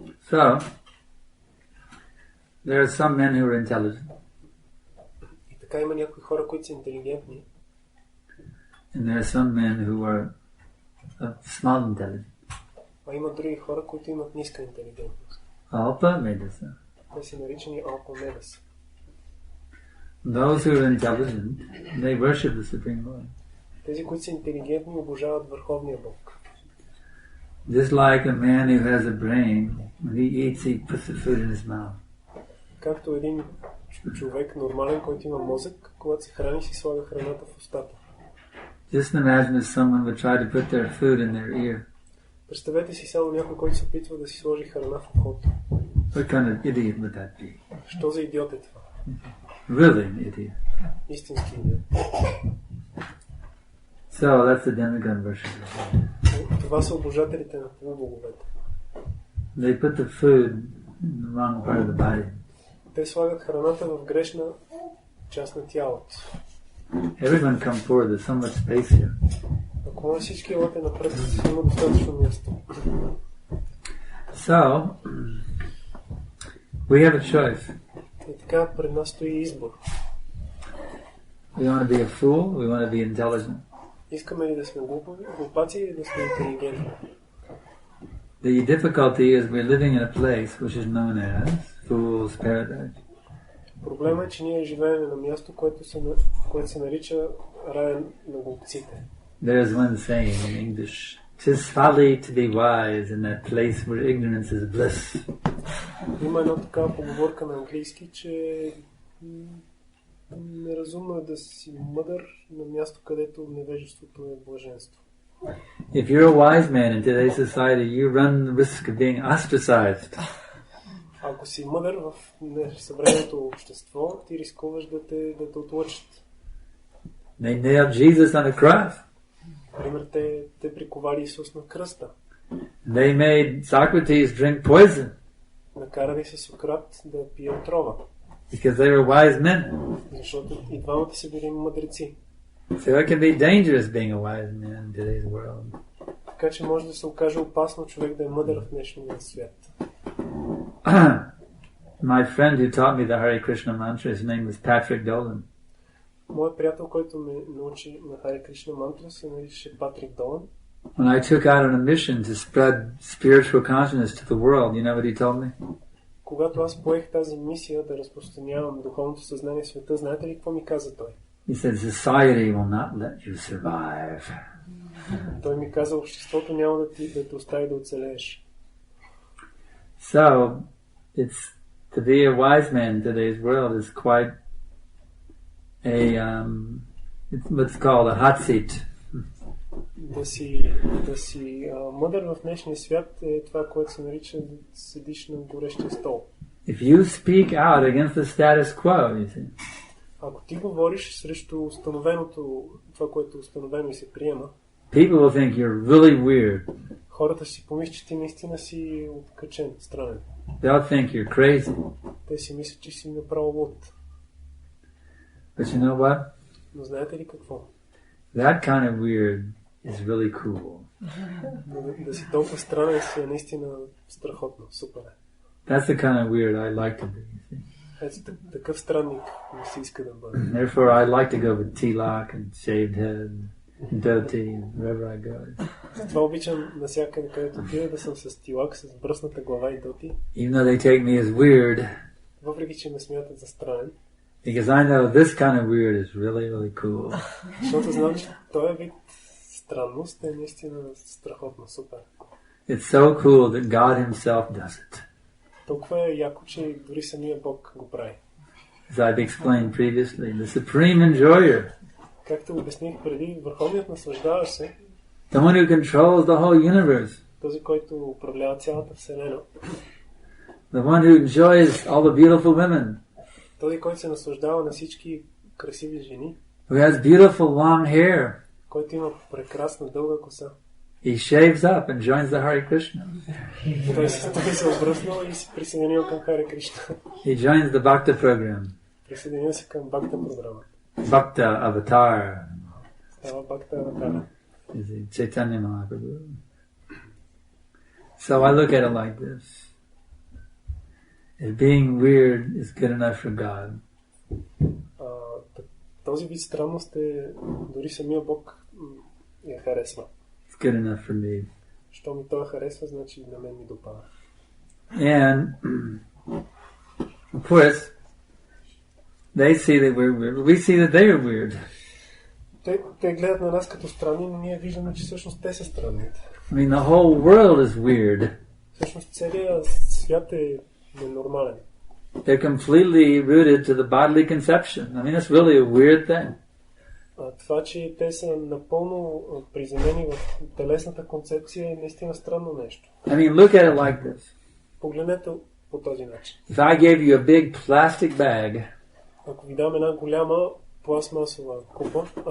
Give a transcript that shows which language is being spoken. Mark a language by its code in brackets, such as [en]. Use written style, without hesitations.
[en] So, there are some men who are intelligent. [bg] И така има някои хора, които са интелигентни. [en] And there are some men who are small intelligent. [bg] А има други хора, които имат ниска интелигентност. [sa] Alpa Medasa. [bg] Те са наричани алпамедас. [en] Those who are intelligent, they worship the Supreme Lord. [bg] Тези, които са интелигентни, обожават Върховния Бог. [en] Just like a man who has a brain, when he eats, he puts the food in his mouth. [bg] Както един човек нормален, който има мозък, когато се храни, си слага храната в устата. [en] Just imagine if someone would try to put their food in their ear. [bg] Представете си само някой, който се опитва да си сложи храна в ухото. [en] What kind of idiot would that be? [bg] Що за идиот е това? [en] Really an idiot. [bg] Истински идиот. [en] So that's the demigod worshippers. [bg] Това са обожателите на полубоговете. [en] They put the food in the wrong part of the body. [bg] Те слагат храната в грешна част на тялото. [en] Everyone come forward, there's so much space here. [bg] Ако може всички елате напред, има достатъчно място. [en] So, we have a choice. [bg] И така пред нас стои избор. [en] We want to be a fool, we want to be intelligent. [bg] Искаме ли да сме глупаци или да сме интелигентни? [en] The difficulty is we're living in a place which is known as Fool's Paradise. [bg] Проблема е, че ние живеем на място, което се нарича рая на глупците. [en] There is one saying in English, "'Tis folly to be wise in that place where ignorance is bliss." [bg] Има една такава поговорка на английски, че неразумно е да си мъдър на място, където невежеството е блаженство. [en] If you're a wise man in today's society, you run the risk of being ostracized. [bg] Ако си мъдър в съвременното общество, ти рискуваш да те отлъчат. [en] They nailed Jesus on a cross. [bg] Например, те приковали Исус на кръста. [en] They made Socrates drink poison. [bg] Накарали се Сократ да пие отрова. [en] Because they were wise men. [bg] Защото и двамата са били мъдреци. [en] So it can be dangerous being a wise man in today's world. [bg] Така че може да се окаже опасно човек да е мъдър в днешния свят. [en] My friend who taught me the Hare Krishna mantra, his name was Patrick Dolan. [bg] Моят приятел, който ме научи на Харе Кришна мантра, се наричаше Патрик Долан. [en] When I took out on a mission to spread spiritual consciousness to the world, you know what he told me? [bg] Когато аз поех тази мисия да разпространявам духовното съзнание в света, знаете ли какво ми каза той? [en] He said, society will not let you survive. [bg] Той ми каза, обществото няма да те остави да оцелееш. [en] So, to be a wise man in today's world is quite it's what's called a hot seat. [bg] Да си мъдър в днешния свят е това, което се нарича да седиш на горещия стол. [en] If you speak out against the status quo, you see. [bg] Ако ти говориш срещу установеното, това, което е установено и се приема, [en] people will think you're really weird. [bg] Хората си помислят, че ти наистина си откачен, странен. [en] They'll think you're crazy. [bg] Те си мислят, че си направо луд. [en] But you know what? [bg] Но знаете ли какво? [en] That kind of weird is really cool. [bg] Да си толкова странен си е наистина страхотно, супер. [en] That's the kind of weird I like to be. [bg] Ето такъв странник не си иска да бъде. [en] Therefore I like to go with tilak and shaved head, and dhoti, wherever I go. [bg] Това обичам навсякъде, където отида, да съм с тилак, с бръсната глава и доти. [en] Even though they take me as weird. [bg] Въпреки че ме смятат за странен. [en] Because I know this kind of weird is really, really cool. [bg] Защото знам, че този вид странност е наистина страхотно, супер. [en] It's so cool that God himself does it. [bg] Толкова е яко, че дори самия Бог го прави. [en] As I've explained previously, the supreme enjoyer. [bg] Както обясних преди, върховният наслаждаващ се. [en] The one who controls the whole universe. [bg] Този, който управлява цялата вселена. [en] The one who enjoys all the beautiful women. [bg] Този, който се наслаждава на всички красиви жени. [en] Who has beautiful long hair. [bg] Който има прекрасна дълга коса. [en] He shaves up and joins the Hare Krishna. [bg] Той се обръснал и се присъединил към Харе Кришна. [en] He joins the Bhakta program. [bg] Присъединил се към Бхакта програма. [sa] Bhakta avatar. [bg] Става Бхакта аватара. [en] Is it Chaitanya Mahaprabhu? So I look at it like this. If being weird is good enough for God. [bg] Този вид странност е дори самия Бог я харесва. [en] It's good enough for me. [bg] Що ми това харесва, значи на мен ми допада. [en] And of course, they see that we're weird. We see that they are weird. [bg] Те гледат на нас като странни, но ние виждаме, че всъщност те са странните. [en] I mean, the whole world is weird. [bg] Всъщност целият свят е ненормален. [en] They're completely rooted to the bodily conception. I mean, it's really a weird thing. [bg] Това, че те са напълно приземени в телесната концепция, е наистина странно нещо. [en] I mean, look at it like this. [bg] Погледнете по този начин. [en] If I gave you a big plastic bag, [bg] ако ви дам една голяма пластмасова купа,